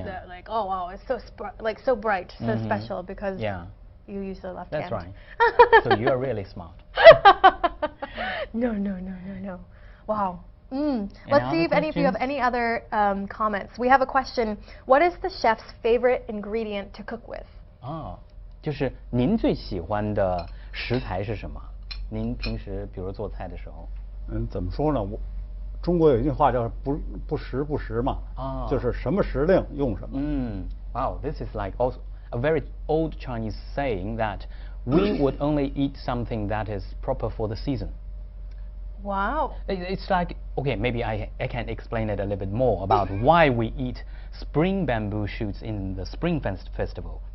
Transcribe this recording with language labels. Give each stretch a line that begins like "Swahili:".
English: like, oh wow, it's so so bright, so special because you use the left hand. That's right. So you are really smart. No. Wow. Let's see if any of you have any other comments. We have a question. What is the chef's favorite ingredient to cook with?
Chinese: 就是您最喜欢的食材是什么？您平时比如做菜的时候，怎么说呢？中国有一句话叫不时不食嘛，就是什么时令用什么。
English: Wow, this is like also a very old Chinese saying that we would only eat something that is proper for the season. Wow. It's like, okay, maybe I can explain it a little bit more about why we eat spring bamboo shoots in the Spring Festival.